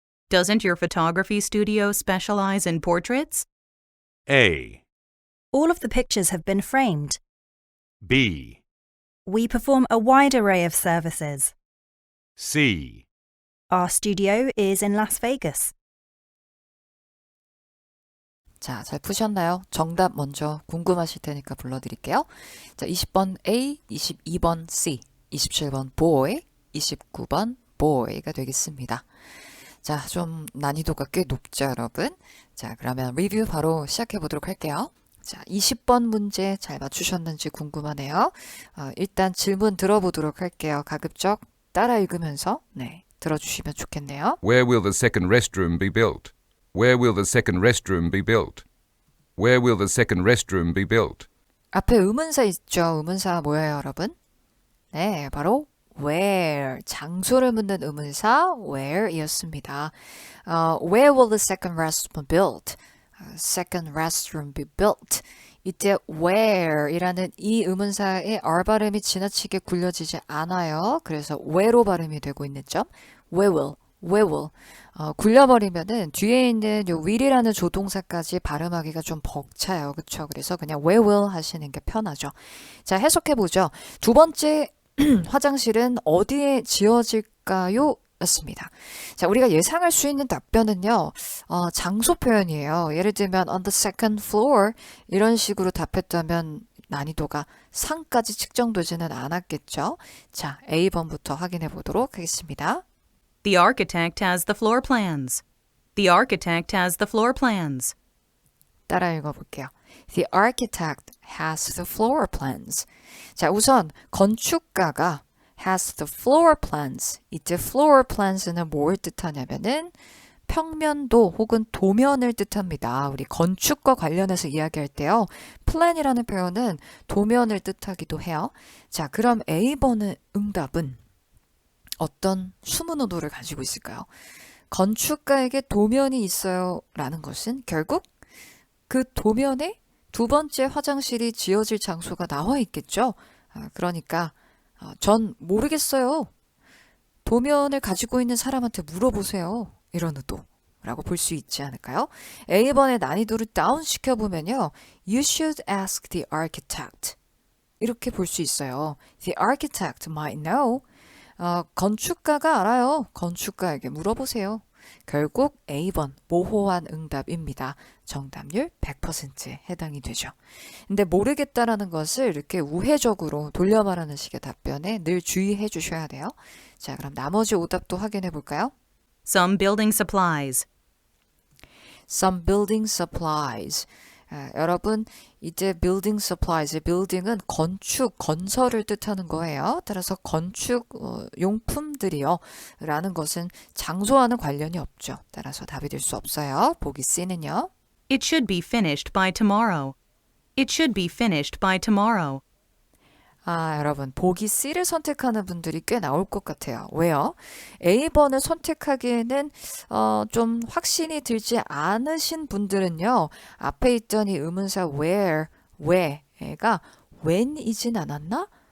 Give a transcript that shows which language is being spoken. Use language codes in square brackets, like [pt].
[en] Doesn't your photography studio specialize in portraits? A. All of the pictures have been framed. B. We perform a wide array of services. C. Our studio is in Las Vegas. [ko] 자, 잘 푸셨나요? 정답 먼저 궁금하실 테니까 불러드릴게요. 자, 20번 A, 22번 C, 27번 boy, 29번 boy가 되겠습니다. 자, 좀 난이도가 꽤 높죠, 여러분? 자, 그러면 리뷰 바로 시작해 보도록 할게요. 자, 20번 문제 잘 맞추셨는지 궁금하네요. 일단 질문 들어보도록 할게요. 가급적 따라 읽으면서 들어주시면 좋겠네요. [en] Where will the second restroom be built? Where will the second restroom be built? Where will the second restroom be built? [ko] 앞에 의문사 있죠? 의문사 뭐예요, 여러분? 네, 바로 where, 장소를 묻는 의문사 where이었습니다. [en] Where will the second restroom be built? Second restroom be built. [ko] 이때 where이라는 이 의문사의 R 발음이 지나치게 굴려지지 않아요. 그래서 where로 발음이 되고 있는 점. [en] where will. [ko] 굴려버리면은 뒤에 있는 요 will이라는 조동사까지 발음하기가 좀 벅차요. 그쵸? 그래서 그냥 where will 하시는 게 편하죠. 자, 해석해보죠. 두 번째 화장실은 어디에 지어질까요? 였습니다. 자, 우리가 예상할 수 있는 답변은요, 장소 표현이에요. 예를 들면 [en] on the second floor [ko] 이런 식으로 답했다면 난이도가 3까지 측정되지는 않았겠죠. 자, A번부터 확인해 보도록 하겠습니다. [en] The architect has the floor plans. The architect has the floor plans. [ko] 따라 읽어볼게요. [en] The architect has the floor plans. [ko] 자, 우선 건축가가 [en] has the floor plans. [ko] 이때 floor plans는 뭘 뜻하냐면은 평면도 혹은 도면을 뜻합니다. 우리 건축과 관련해서 이야기할 때요. plan이라는 표현은 도면을 뜻하기도 해요. 자, 그럼 A번의 응답은 어떤 숨은 의도를 가지고 있을까요? 건축가에게 도면이 있어요 라는 것은 결국 그 도면에 두 번째 화장실이 지어질 장소가 나와 있겠죠. 그러니까 전 모르겠어요. 도면을 가지고 있는 사람한테 물어보세요. 이런 의도라고 볼 수 있지 않을까요? A번의 난이도를 다운시켜보면요. [en] You should ask the architect. [ko] 이렇게 볼 수 있어요. [en] The architect might know. [ko] 건축가가 알아요. 건축가에게 물어보세요. 결국 A번 모호한 응답입니다. 정답률 100%에 해당이 되죠. 근데 모르겠다라는 것을 이렇게 우회적으로 돌려 말하는 식의 답변에 늘 주의해 주셔야 돼요. 자, 그럼 나머지 오답도 확인해 볼까요? [en] Some building supplies. Some building supplies. [ko] 여러분 이제 building supplies, building은 건축, 건설을 뜻하는 거예요. 따라서 건축 용품들이요 라는 것은 장소와는 관련이 없죠. 따라서 답이 될 수 없어요. 보기 C는요. [en] It should be finished by tomorrow. It should be finished by tomorrow. [ko] 여러분 보기 C를 선택하는 분들이 꽤 나올 것 같아요. 왜요? A번을 선택하기에는 좀 확신이 들지 않으신 분들은요. 앞에 있던 이 의문사 where, whe가 when이진 않았나?